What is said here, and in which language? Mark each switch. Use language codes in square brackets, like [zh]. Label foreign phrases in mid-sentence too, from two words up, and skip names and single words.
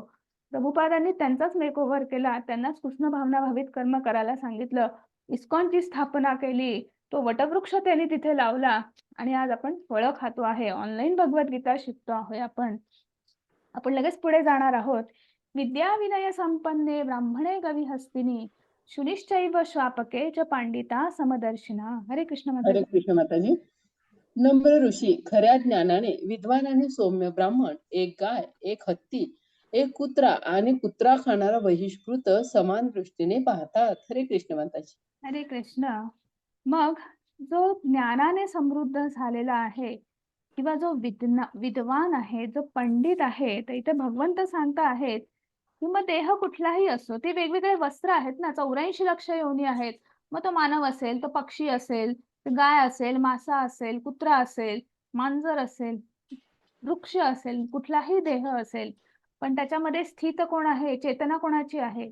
[mr] प्रभुपादांनी त्यांचाच मेकओव्हर केला. त्यांनाच कृष्ण भावना भावित कर्म करायला सांगितलं. इस्कॉनची स्थापना केली. तो वटवृक्ष त्यांनी तिथे लावला आणि आज आपण फळं खातो आहे. ऑनलाईन भगवद्गीता शिकतो आहोत आपण. आपण लगेच पुढे जाणार आहोत. [sa] विद्या विनय संपन्ने ब्राह्मणे गविहस्तिनी शुनिश्चैव श्वापके च पांडिता समदर्शिना. [mr] हरे कृष्ण हरे माताजी. कृष्ण माताजी. नम्र ऋषी खऱ्या ज्ञानाने विद्वान आणि सौम्य ब्राह्मण, एक गाय, एक हत्ती, एक कुत्रा आणि कुत्रा खाणारा बहिष्कृत समान दृष्टीने पाहतात. हरे कृष्ण माताजी. हरे कृष्ण. मग जो ज्ञानाने समृद्ध झालेला आहे किंवा जो विद्वान आहे, जो पंडित आहे, तर इथे भगवंत सांगता आहेत की मग देह कुठलाही असो, ते वेगवेगळे वस्त्र आहेत ना, 84 लक्ष योनी आहेत. मग तो मानव असेल, तो पक्षी असेल, तो गाय असेल, मासा असेल, कुत्रा असेल, मांजर असेल, वृक्ष असेल, कुठलाही देह असेल, पण त्याच्यामध्ये स्थित कोण आहे, चेतना कोणाची आहे?